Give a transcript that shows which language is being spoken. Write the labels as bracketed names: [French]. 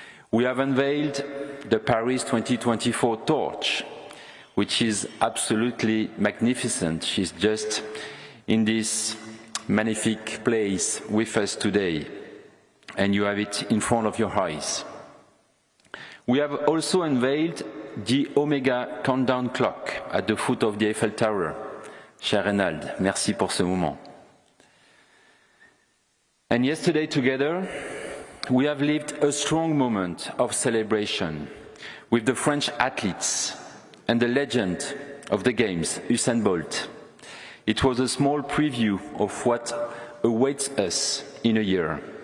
[English] We have unveiled the Paris 2024 torch, which is absolutely magnificent. She's just in this magnifique place with us today, and you have it in front of your eyes. We have also unveiled the Omega countdown clock at the foot of the Eiffel Tower. [French] Cher Reynald, merci pour ce moment. [English] And yesterday together, we have lived a strong moment of celebration with the French athletes and the legend of the Games, Usain Bolt. It was a small preview of what awaits us in a year.